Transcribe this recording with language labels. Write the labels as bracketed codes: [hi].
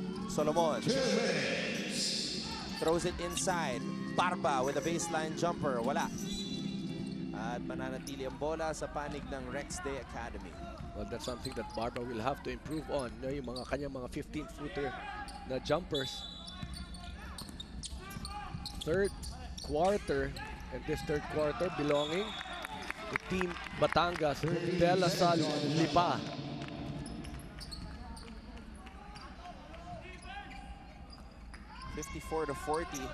[en] Solomon throws it inside. Barba with a baseline jumper. [tl] Wala. At mananatili ang bola sa panig ng Rex Day Academy. [en] Well, that's something that Barba will have to improve on. [tl] No, yung mga kanyang mga 15-footer na jumpers. [en] Third quarter, and this third quarter belonging to Team Batangas, DLS Lipa. (54-40).